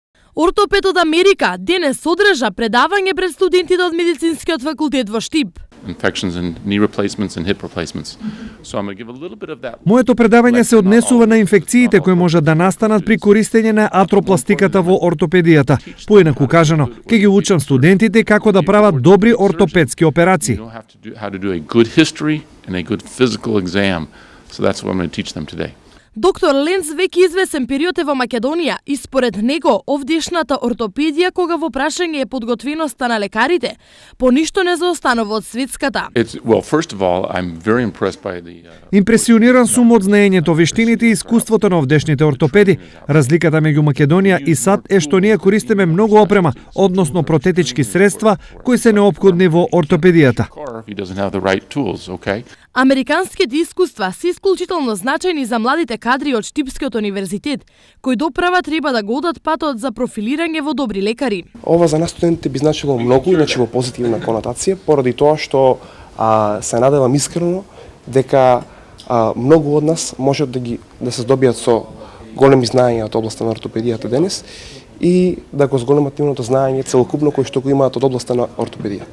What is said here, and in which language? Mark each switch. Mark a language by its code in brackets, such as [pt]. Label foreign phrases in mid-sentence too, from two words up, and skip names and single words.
[mk] Ортопед од Америка денес одржа предавање пред студентите од медицинскиот факултет во Штип. [en] Infections and knee replacements and hip replacements. So I'm going to give a little bit of that. [mk] Моето предавање се однесува на инфекциите кои можат да настанат при користење на атропластиката во ортопедијата. Поинаку кажано, ќе ги учам студентите како да прават добри ортопедски операции. [en] You know how to do a good history and a good physical exam. So that's what I'm going to teach them today. [mk] Доктор Ленц веќе извесен период е во Македонија и според него овдешната ортопедија кога во прашање е подготвеноста на лекарите, по ништо не заостанува од светската. [en] First of all, I'm very impressed by the [mk] Импресиониран сум од знаењето, вештините и искуството на овдешните ортопеди. Разликата меѓу Македонија и САД е што ние користиме многу опрема, односно протетички средства кои се неопходни во ортопедијата. [en] He doesn't have the right tools, okay? [mk] Американските искуства се исклучително значајни за младите кадри од Штипскиот универзитет, кои доправа треба да го одат патот за профилирање во добри лекари. Ова за нас студентите би значило многу, иначе во позитивна конотација, поради тоа што се надевам искрено дека многу од нас можат да се здобијат со големи знаења од областа на ортопедијата денес и да го зголемат нивното знаење целокупно кој што го имаат од областа на ортопедијата.